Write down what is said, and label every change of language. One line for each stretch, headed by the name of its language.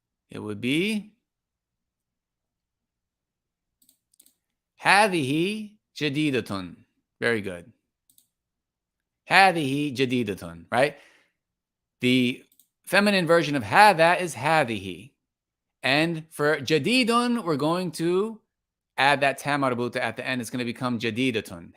English: It would be
Arabic: هذه جديدة.
English: Very good.
Arabic: هذه جديدة, right?
English: The feminine version of هذا is هذه. And for جديد, we're going to add that ta marbuta at the end. It's going to become جديدة.